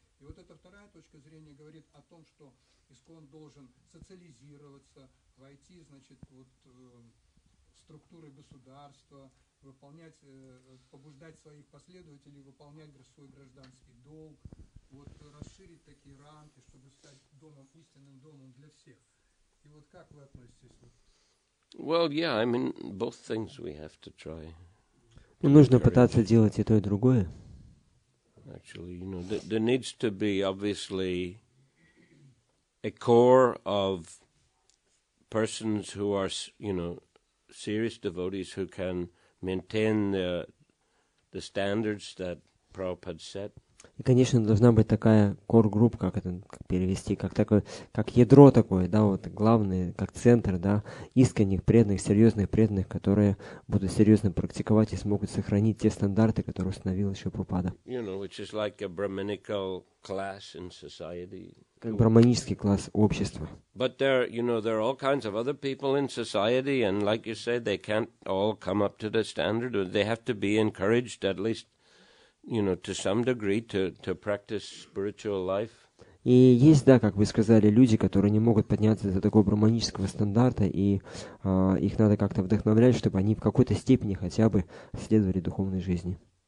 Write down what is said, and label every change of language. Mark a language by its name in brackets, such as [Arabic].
[Russian] И вот эта вторая точка зрения говорит о том, что ИСККОН должен социализироваться, войти, значит, вот в структуры государства, выполнять, побуждать своих последователей выполнять свой гражданский долг, вот расширить такие рамки, чтобы стать домом, истинным домом для всех. И вот как вы относитесь? [English] Well, yeah, I mean, both things we have to try. [Russian] Нужно пытаться делать и то, и другое. [English] Actually, there needs to be obviously a core of persons who are, serious devotees who can maintain the standards that Prabhupada set. [Russian] И, конечно, должна быть такая core-групп, как перевести, как ядро такое, да, вот главное, как центр, да, искренних преданных, серьезных преданных, которые будут серьезно практиковать и смогут сохранить те стандарты, которые установил еще Прабхупада. [English] Which is like a Brahminical class in society. [Russian] Как браманический класс общества. [English] But there are all kinds of other people in society, and like you said, they can't all come up to the standard. They have to be encouraged at least, to some degree, to practice spiritual life. [Russian] И есть, да, как вы сказали, люди, которые не могут подняться до такого браманического стандарта, и их надо как-то вдохновлять, чтобы они в какой-то степени хотя бы следовали духовной жизни.